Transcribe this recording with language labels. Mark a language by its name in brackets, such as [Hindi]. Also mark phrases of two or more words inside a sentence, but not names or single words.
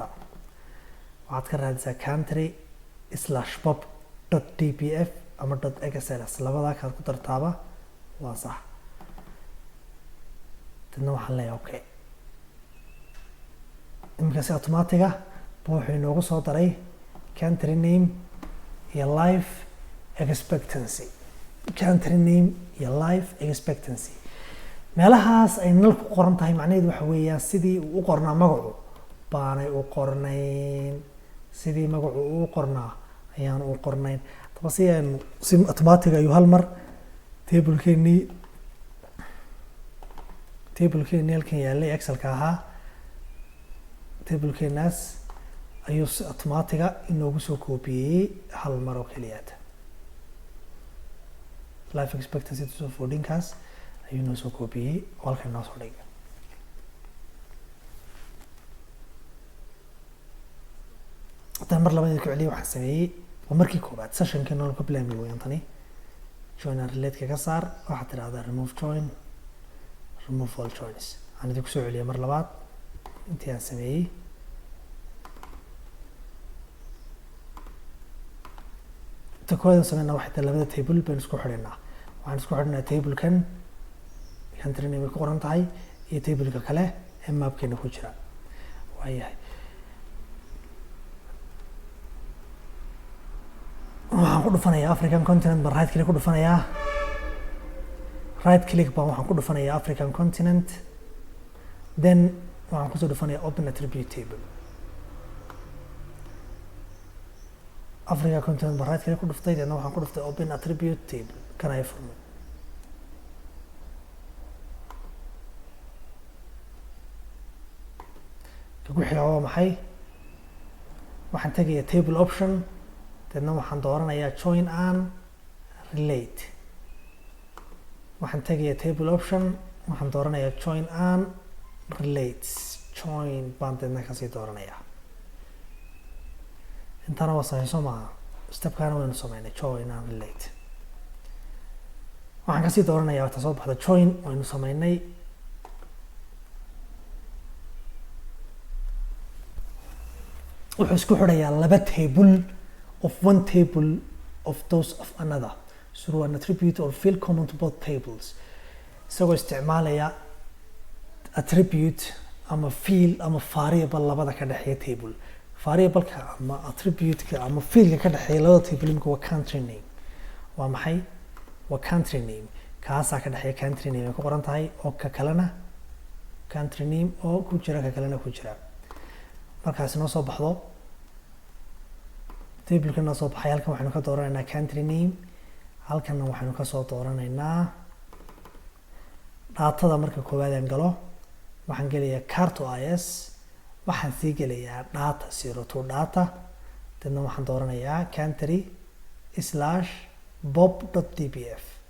[Somali] waxaad ka raadisaa country/pop.dpf ama .xls labadaa kaad ku dartaaba waa sax. dadna waxaan leeyahay okay. iminkaasi automatiga wuxuu inoogu soo daray [English] country name [Somali] iyo [English] life expectancy. country name [Somali] iyo [English] life expectancy [Somali] meelahaas ay nal ku qoran tahay macnaheedu waxa weeyaan sidii uu u qornaa magacu baanay u qornayn, sidii magacu uu u qornaa ayaan u qornayn. taba si automatic ayuu hal mar tablekeenii halkan yaallay excelka ahaa, tablekeenaas ayuu si automatiga inoogu soo koobiyey hal mar oo keliyaata. [English] life expectancy [Somali] to foldingkaas ayuu noo soo koobiyey oo halkan noo soo dhigay. haddana mar labadeed ku celiyay waxaan sameeyey waa markii koobaad sessionka nool ka bilaami weeyaan tani. [English] join and relate [Somali] ka saar, waxaad tidhahdaa [English] remove join, remove all joins. [Somali] aan idinku soo celiyay mar labaad intii aan sameeyey. kooda sameynaa waxay tahay labada table baynu isku xidhinaa. waxaan isku xidhinaa tablekan [English] country name [Somali] ay ku qoran tahay iyo tableka kale ee mapkeena ku jira. waayahay waxaan ku dhufanayaa [English] African continent [Somali] baan [English] right click [Somali] ku dhufanayaa. [English] right click [Somali] baan waxaan ku dhufanayaa [English] African continent, [Somali] then waxaan kusoo dhufanayaa [English] open attribute table. Africa continent [Somali] baan [English] right click [Somali] ku dhuftay, then waxaan ku dhuftay [English] open attribute table [Somali] kan ay furmay. ku xiga waa maxay? waxaan tagayaa [English] table option, [Somali] dadna waxaan dooranayaa [English] join and relate. [Somali] waxaan tagayaa [English] table option, [Somali] waxaan dooranayaa [English] join and relates. [Somali] join baan dadna kasii dooranayaa. intana waa saxiixo maaha, stepkaana waynu sameynay [English] join and relate. [Somali] waxaan kasii dooranayaa wata soo baxda join waynu sameynay. wuxuu isku xidhayaa laba [English] table of one table of those of another through an attribute or field common to both tables. [Somali] isagoo isticmaalaya attribute ama field ama variable labada ka dhexeeya table. variableka ama attribute-ka ama fieldka ka dhexeeya labada table imika waa [English] country name. [Somali] waa maxay? waa [English] country name. [Somali] kaasaa ka dhexeeya [English] country name [Somali] ay ku qoran tahay oo ka kalena [English] country name [Somali] oo ku jira ka kalena ku jira. markaas noo soo baxdo tableka noo soo baxay, halkan waxaynu ka dooranaynaa [English] country name, [Somali] halkanna waxaynu ka soo dooranaynaa daatada. marka koowaad aan galo waxaan gelayaa carto is, waxaan sii gelayaa data 02 data, dadna waxaan dooranayaa country/pop.dpf.